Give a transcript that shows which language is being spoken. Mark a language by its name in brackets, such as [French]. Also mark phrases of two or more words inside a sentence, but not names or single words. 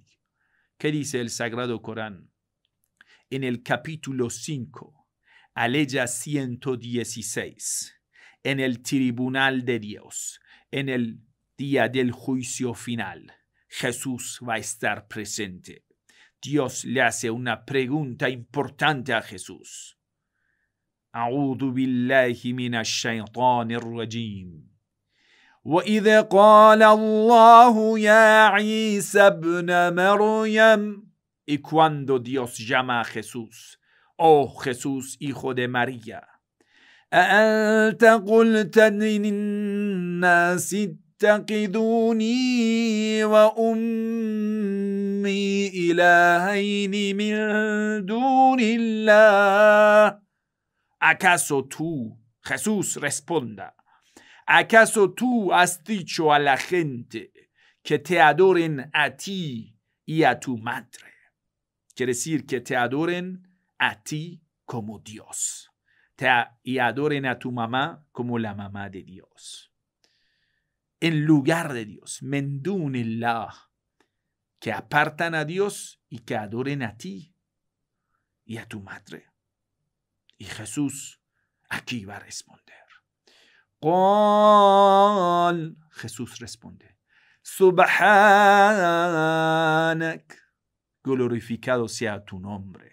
[Spanish] ¿Qué dice el Sagrado Corán? En el capítulo 5, aleya 116, en el tribunal de Dios, en el día del juicio final, Jesús va a estar presente. Dios le hace una pregunta importante a Jesús. [Arabic] أعوذ بالله من الشيطان الرجيم. وَإِذَا قَالَ اللَّهُ يَا عِيسَى ابْنَ مَرْيَمَ. [Spanish] Y cuando Dios llama a Jesús, oh Jesús, hijo de María, [Arabic] أَأَنْتَ قُلْتَ لِلنَّاسِ اتَّخِذُونِي وَأُمِّي إِلَٰهَيْنِ مِن دُونِ اللَّهِ. [Spanish] ¿Acaso tú, Jesús, responda, ¿acaso tú has dicho a la gente que te adoren a ti y a tu madre? Quiere decir que te adoren a ti como Dios y adoren a tu mamá como la mamá de Dios. En lugar de Dios, [Arabic] من دون الله, [Spanish] que apartan a Dios y que adoren a ti y a tu madre. Y Jesús aquí va a responder. قال, Jesús responde, Subhanak, glorificado sea tu nombre.